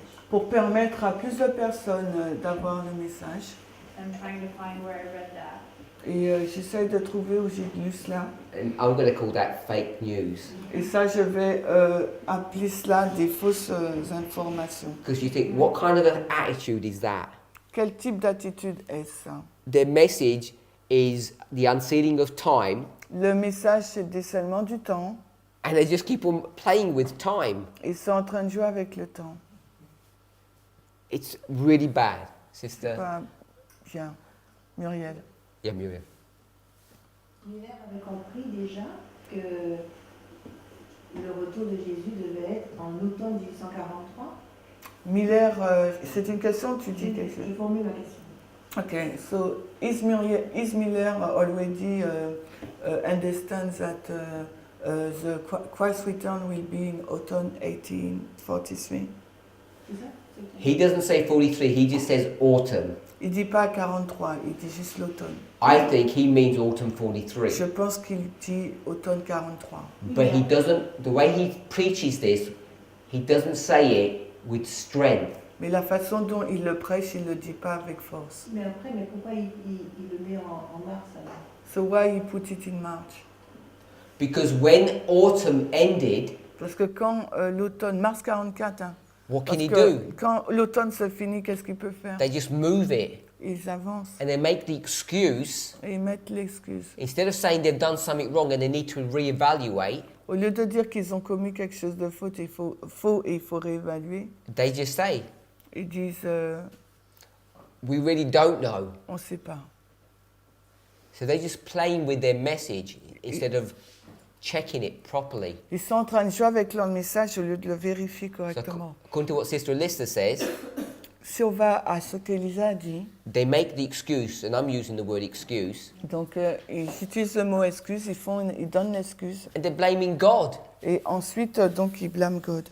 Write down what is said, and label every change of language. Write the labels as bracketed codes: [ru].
[fr] pour permettre à plus de personnes d'avoir le message. [en] I'm trying to find where I read that. [fr] Et j'essaie de trouver où j'ai lu cela. [en] And I'm going to call that fake news. [fr] Et ça, je vais appeler cela des fausses informations. [en] Because you think, what kind of an attitude is that? [fr] Quel type d'attitude est-ce ça? [en] Their message is the unsealing of time, [fr] Le message, c'est le décèlement du temps. [en] and they just keep on playing with time. [fr] Ils sont en train de jouer avec le temps. [en] It's really bad, sister. [fr] Pas bien. Muriel. [en] Yeah, Muriel. [fr] Miller avait compris déjà que le retour de Jésus devait être en automne 1843. Miller, c'est une question, tu dis quelque chose? Je formule la question. [en] Okay, so is Miller already understands that the Christ's return will be in autumn 1843? [fr] C'est ça? [en] He doesn't say 43, he just says autumn. [fr] Il dit pas 43, il dit juste l'automne. [en] I think he means autumn 43. [fr] Je pense qu'il dit automne 43. [en] But he doesn't, the way he preaches this, he doesn't say it with strength. [fr] Mais la façon dont il le prêche, il ne le dit pas avec force. Mais pourquoi il le met en mars alors? [en] So why he put it in March? Because when autumn ended, [fr] Parce que quand l'automne, mars 44, hein, [en] what can [fr] parce [en] he [fr] que [en] do? [fr] quand l'automne se finit, qu'est-ce qu'il peut faire? [en] They just move it [fr] Ils avancent [en] and they make the excuse, [fr] et ils mettent l'excuse. [en] instead of saying they've done something wrong and they need to reevaluate, [fr] Au lieu de dire qu'ils ont commis quelque chose de faux et il faut réévaluer, [en] they just say, [fr] ils disent [en] we really don't know. [fr] on ne sait pas. [en] So they're just playing with their message instead of checking it properly. [fr] Ils sont en train de jouer avec leur message au lieu de le vérifier [en] So [fr] correctement. [en] according to what Sister Lister says, [fr] Si on va à ce qu'Elisa a dit, [en] they make the excuse, and I'm using the word excuse, [fr] donc ils utilisent le mot excuse, ils donnent l'excuse and they're blaming God. et ensuite donc ils blâment God.